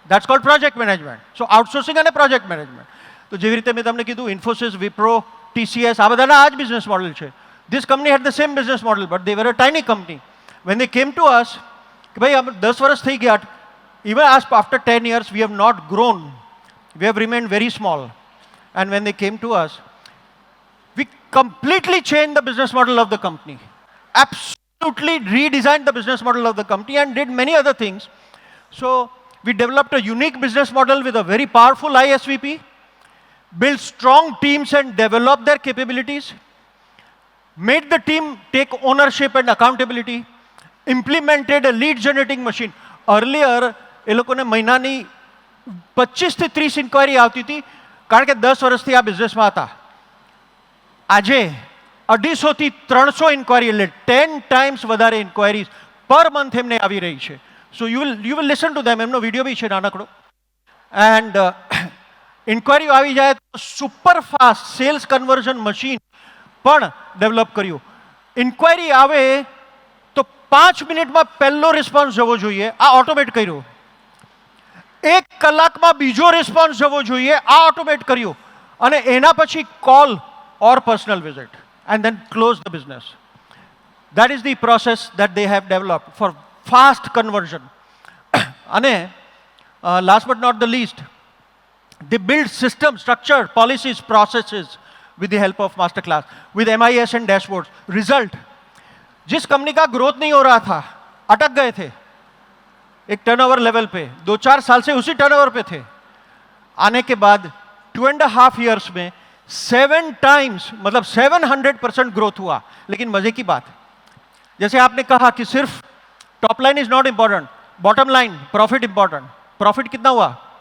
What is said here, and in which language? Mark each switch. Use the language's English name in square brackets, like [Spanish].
[English] That's called project management. [Gujarati] So outsourcing અને project management. તો જેવી રીતે મેં તમને કીધું ઇન્ફોસિસ, વિપ્રો, TCS આ બધાના આ જ બિઝનેસ મોડલ છે. [English] This company had the same business model but they were a tiny company. When they came to us [Gujarati] કે ભાઈ અમે 10 વર્ષ થઈ ગયા, [English] Even after 10 years we have not grown, we have remained very small. And when they came to us, we completely changed the business model of the company. Absolutely redesigned the business model of the company and did many other things. So we developed a unique business model with a very powerful ISVP, built strong teams and developed their capabilities, made the team take ownership and accountability, implemented a lead generating machine. [Gujarati] Earlier, એ લોકોને મહિનાની 25 થી 30 inquiry આવતી હતી કારણ કે 10 વર્ષથી આ બિઝનેસમાં હતા. આજે 250 થી 300 ઇન્ક્વાયરી એટલે 10 times વધારે ઇન્ક્વાયરીઝ પર મંથ એમને આવી રહી છે. [English] So you will listen to them. [Gujarati] એમનો વિડીયો બી છે નાનકડો. એન્ડ ઇન્ક્વાયરીઓ આવી જાય તો super fast cells conversion machine પણ ડેવલપ કર્યું. ઇન્ક્વાયરી આવે તો 5 મિનિટમાં પહેલો રિસ્પોન્સ જવો જોઈએ, આ ઓટોમેટ કર્યું. 1 કલાકમાં બીજો રિસ્પોન્સ જવો જોઈએ, આ ઓટોમેટ કર્યું. અને એના પછી call or personal visit [English] And then close the business. That is the process that they have developed for fast conversion. અને last but not the least, they build system structure, policies, processes with the help of masterclass, with MIS and dashboards. [Hindi] Result, जिस company का growth नहीं हो रहा था, अटक गए थे एक टर्नओवर लेवल पे, 2-4 साल से उसी टर्नओवर पे थे. आने के बाद 2.5 years में 7 times मतलब 700% ग्रोथ हुआ. लेकिन मजे की बात, जैसे आपने कहा कि सिर्फ top line is not important, bottom line profit important. Profit कितना हुआ?